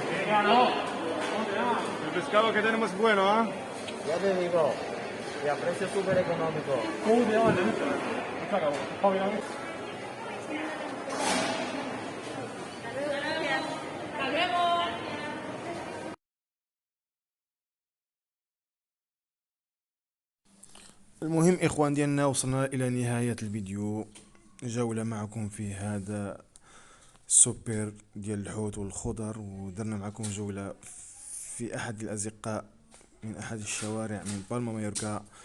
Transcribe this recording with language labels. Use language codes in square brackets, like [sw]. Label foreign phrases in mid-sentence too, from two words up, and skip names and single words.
[es] El pescado que tenemos es bueno, ¿ah? Ya te digo, y a precio súper económico. Hasta luego. [ar] المهم إخوان ديالنا، وصلنا إلى نهاية الفيديو، جولة معكم في هذا السوبر ديال الحوت والخضر، ودرنا معكم جولة في أحد الأزقة من أحد الشوارع من بالما مايوركا.